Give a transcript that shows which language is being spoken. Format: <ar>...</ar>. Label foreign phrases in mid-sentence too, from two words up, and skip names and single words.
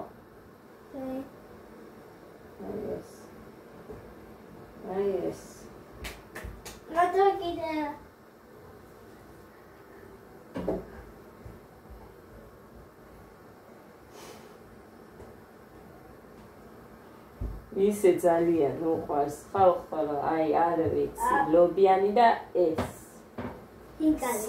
<en>Okay. Oh, yes. Oh, yes. Not talking there.</en> <ka>ისე ძალიან უყვარს ხალხო, აი არ ვიცი, ლობიანი და ეს. ინკალი.</ka>